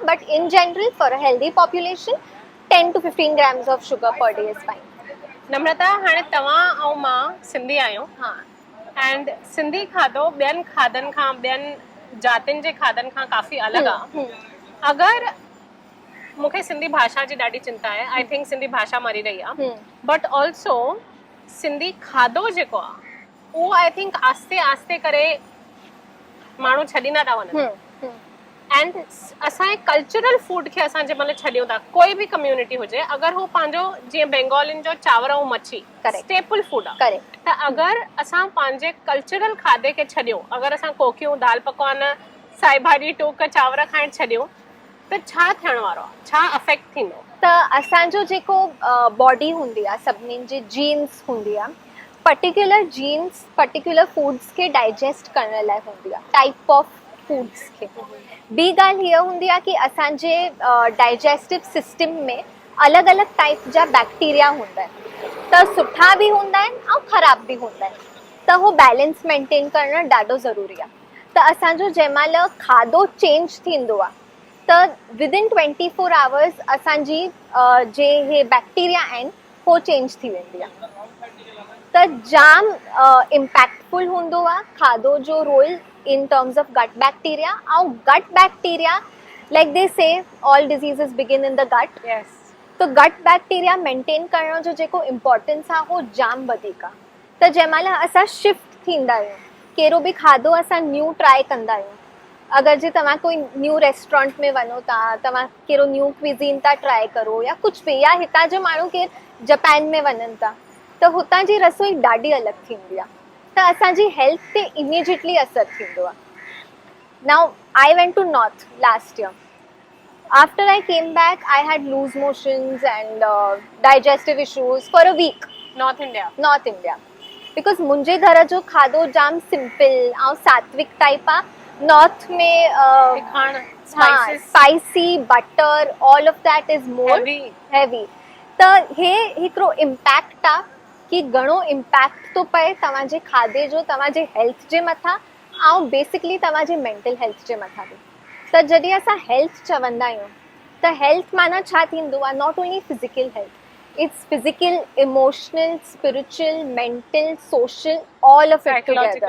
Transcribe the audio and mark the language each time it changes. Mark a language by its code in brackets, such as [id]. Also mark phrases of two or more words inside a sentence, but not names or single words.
[en] But in general for a healthy population 10 to 15 grams of sugar per day is fine. [sd] नम्रता, हाणे तव्हां ऐं मां सिंधी आहियूं। हाँ। एंड सिंधी खाधो ॿियनि खाधनि खां, ॿियनि जातियुनि जे खाधनि खां काफ़ी अलॻि आहे। अगरि मूंखे सिंधी भाषा जी ॾाढी चिंता आहे, [en] I think [sd] सिंधी भाषा मरी रही आहे, [en] But also [sd] सिंधी खाधो जेको आहे उहो [en] I think [sd] आस्ते आस्ते करे माण्हू छॾींदा था वञनि। एंड असांजे [en] cultural food [sd] खे असां जंहिं महिल छॾियूं था, कोई बि कम्युनिटी हुजे, अगरि हू पंहिंजो जीअं बंगालियुनि जो चांवर ऐं मच्छी [en] staple food [sd] आहे, त अगरि असां पंहिंजे कल्चरल खाधे खे छॾियूं, अगरि असां कोकियूं, दाल पकवान, साई भाॼी, टोक, चांवर खाइण छॾियूं त छा थियण वारो आहे, छा अफेक्ट थींदो? त असांजो जेको बॉडी हूंदी आहे, सभिनीनि जी जीन्स हूंदी आहे, [en] particular genes particular foods [sd] खे डाइजेस्ट करण लाइ हूंदी आहे, [en] type of foods [sd] खे। ॿी ॻाल्हि हीअ हूंदी आहे कि असांजे [en] digestive system [sd] में अलॻि अलॻि टाइप जा बैक्टीरिया हूंदा आहिनि, त सुठा बि हूंदा आहिनि ऐं ख़राब बि हूंदा आहिनि, त हो [en] balance maintain [sd] करणु ॾाढो ज़रूरी आहे। त असांजो जंहिं महिल खाधो चेंज थींदो आहे त [en] within 24 hours [sd] असांजी जे हे बैक्टीरिया आहिनि हो चेंज थी वेंदी आहे। त जाम इम्पैक्टफुल हूंदो आहे खाधो जो रोल [en] in terms of gut bacteria. ऐं gut bacteria like they say all diseases begin in the gut. yes [sd] तो [en] gut bacteria maintain [sd] करण जो जेको इम्पोर्टेंस आहे हो जाम वधीक आहे। त जंहिं महिल असां शिफ्ट थींदा आहियूं, कहिड़ो बि खाधो असां न्यू ट्राई कंदा आहियूं, अगरि जे तव्हां कोई [en] new restaurant [sd] में वञो था, तव्हां कहिड़ो [en] new cuisine [sd] था ट्राई करो या कुझु बि, या हितां जो माण्हू केरु जापान में वञनि था त हुतां जी रसोई ॾाढी अलॻि थींदी आहे, त असांजी हेल्थ ते इमीजिएटली असरु थींदो आहे। [en] Now I went to North last year. After I came back, I had loose motions and digestive issues for a week. North India North India. Because [sd] मुंहिंजे घर जो खाधो जाम सिंपल ऐं सात्विक टाइप आहे। नॉर्थ में खाण [en] spicy butter all of that is more heavy. [sd] त हे हिकिड़ो इम्पैक्ट आहे कि घणो इम्पैक्ट थो पए तव्हांजे खाधे जो तव्हांजे हेल्थ जे मथां ऐं बेसिकली तव्हांजे मेंटल हेल्थ जे मथां बि। त जॾहिं असां हेल्थ चवंदा आहियूं त हेल्थ माना छा थींदो आहे? [en] not only physical health, it's physical, emotional, spiritual, mental, social, all of it together.